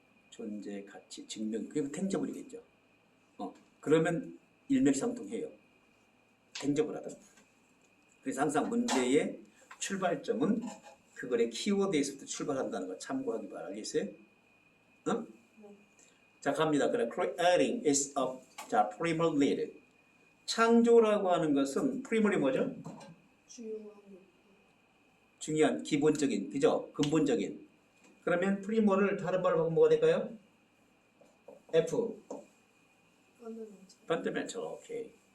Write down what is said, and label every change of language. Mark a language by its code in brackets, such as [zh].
[ko] 존재 가치 증명 그게 탱저블이겠죠. 그러면 일맥상통해요. 탱저블하다. 그래서 항상 문제의 출발점은 그거의 키워드에서부터 출발한다는 거 참고하기 바랍니다. 알겠어요? 응? 네. 자 갑니다. [en] 그래 creating is a 자 primal need. [ko] 창조라고 하는 것은 primal이 뭐죠? 주요한 거. 중요한 기본적인 그죠? 근본적인. 그러면 primal을 다른 말로 바꾸면 뭐가 될까요? [en] F fundamental. 오케이.